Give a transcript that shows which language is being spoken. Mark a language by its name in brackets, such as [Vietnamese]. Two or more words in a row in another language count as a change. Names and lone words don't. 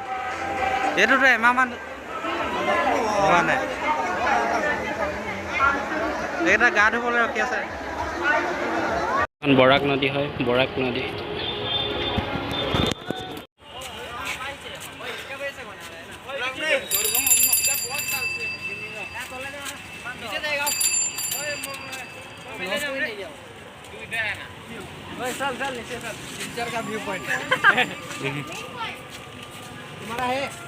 [Assamese] এইটোতো এমাহমান হোৱা নাই, এইকেইটা গা ধুবলৈ ৰখি আছে। বৰাক নদী হয়, বৰাক নদী। [Hindi] चल चल नीचे चल, पिक्चर का [English] view point [Hindi] तुम्हारा है।